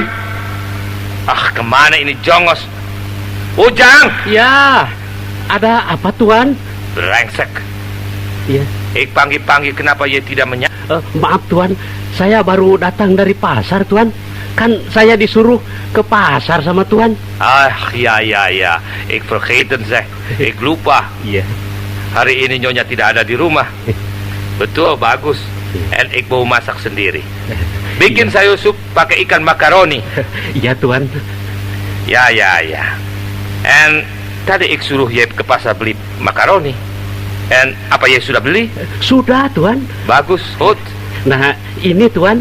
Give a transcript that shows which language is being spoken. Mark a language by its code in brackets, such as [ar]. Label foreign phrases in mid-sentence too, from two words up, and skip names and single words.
[id] Ah, kemana ini jongos? Ujang! Ya, ada apa Tuan? Brengsek. Ya, Panggil-panggil kenapa ia tidak maaf Tuan, saya baru datang dari pasar Tuan. Kan saya disuruh ke pasar sama Tuan. Ah, ya. [nl] Ik vergeten zeg. Ik lupa. [id] Iya. Hari ini Nyonya tidak ada di rumah. Betul, bagus. [nl] En ik [id] mau masak sendiri. Bikin sayur sup pakai ikan makaroni. Iya Tuan. Ya. En tadi ik suruh ye ke pasar beli makaroni. En apa ye sudah beli? Sudah Tuan. Bagus, Hut. Nah, ini Tuan.